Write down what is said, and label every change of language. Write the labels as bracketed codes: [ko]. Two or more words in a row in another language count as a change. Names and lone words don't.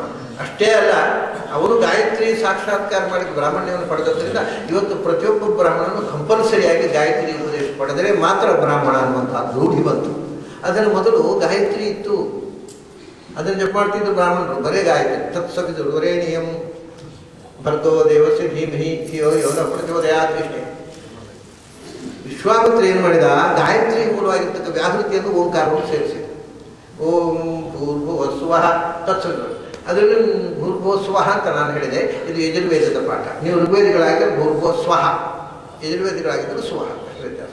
[kn] ಅಷ್ಟೇ ಅಲ್ಲ, ಅವರು ಗಾಯತ್ರಿ ಸಾಕ್ಷಾತ್ಕಾರ ಮಾಡಿ ಬ್ರಾಹ್ಮಣ್ಯವನ್ನು ಪಡೆದದ್ರಿಂದ ಇವತ್ತು ಪ್ರತಿಯೊಬ್ಬ ಬ್ರಾಹ್ಮಣನು ಕಂಪಲ್ಸರಿಯಾಗಿ ಗಾಯತ್ರಿ ಉಪದೇಶ ಪಡೆದರೆ ಮಾತ್ರ ಬ್ರಾಹ್ಮಣ ಅನ್ನುವಂತಹ ರೂಢಿ ಬಂತು. ಅದನ್ನು ಮೊದಲು ಗಾಯತ್ರಿ ಇತ್ತು, ಅದನ್ನು ಜಪ ಮಾಡ್ತಿದ್ದು ಬ್ರಾಹ್ಮಣರು, ಬರೇ ಗಾಯತ್ರಿ. [sa] ತತ್ಸವಿದು ವರೇಣಿಯಂ ಭರ್ಗೋ ದೇವಸ್ಯ ಧೀಮಹಿ ಧಿಯೋ ಯೋ ನ ಪ್ರಚೋದಯಾತ್ ಇಷ್ಟೇ. [kn] ವಿಶ್ವಾಮಿತ್ರ ಏನು ಮಾಡಿದ, ಗಾಯತ್ರಿ ಮೂಲವಾಗಿರ್ತಕ್ಕ ವ್ಯಾಹೃತಿಯನ್ನು ಓಂಕಾರವನ್ನು ಸೇರಿಸಿದ. [sa] ಓಂ ಭೂರ್ಭುವಸ್ವಃ ತತ್ಸವಿತು. [kn] ಅದರಲ್ಲಿ ಭೂರ್ಭುವಸ್ವಃ ಅಂತ ನಾನು ಹೇಳಿದೆ, ಇದು ಯಜುರ್ವೇದದ ಪಾಠ. ನೀವು ಋಗ್ವೇದಿಗಳಾಗಿದ್ದರೆ ಭೂರ್ಭುವಸ್ವಃ, ಯಜುರ್ವೇದಿಗಳಾಗಿದ್ದರೆ ಸ್ವಃ, ವ್ಯತ್ಯಾಸ.